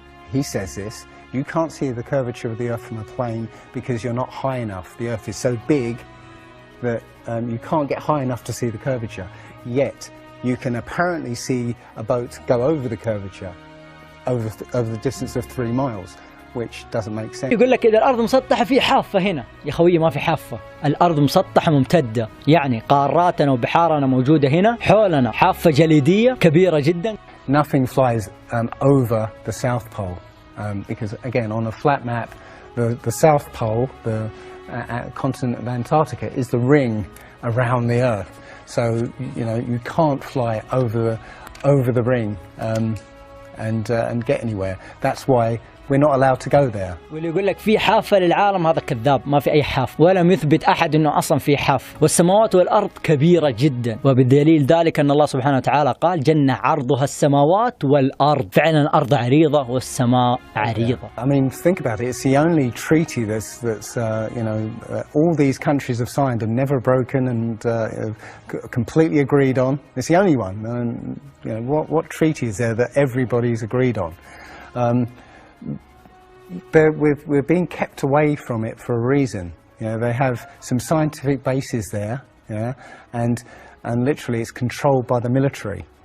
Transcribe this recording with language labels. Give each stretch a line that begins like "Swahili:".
English: He says this, you can't see the curvature of the Earth from a plane because you're not high enough. The Earth is so big that you can't get high enough to see the curvature. Yet, you can apparently see a boat go over the curvature, over the distance of 3 miles. Which doesn't make sense.
Arabic: يقول لك إذا الأرض مسطحة في حافة هنا، يا خوي ما في حافة، الأرض مسطحة ممتدة، يعني قاراتنا وبحارنا موجودة هنا، حولنا حافة جليدية كبيرة جدا.
English: Nothing flies over the South Pole, because again on a flat map, the South Pole, the continent of Antarctica, is the ring around the Earth. So you know you can't fly over the ring and get anywhere. That's why we're not allowed to go there.
Arabic: واللي يقول لك في حافة للعالم هذا كذاب، ما في أي حافة، ولم يثبت أحد إنه أصلا في حافة. والسماوات والأرض كبيرة جدا، وبالدليل ذلك أن الله سبحانه وتعالى قال جنة عرضها السماوات والأرض. فعلا الأرض عريضة والسماء عريضة.
English: I mean, think about it. It's the only treaty that's you know all these countries have signed and never broken and completely agreed on. It's the only one. And you know what treaty is there that everybody's agreed on? We're being kept away from it for a reason. You know, they have some scientific bases there, yeah, and literally it's controlled by the military.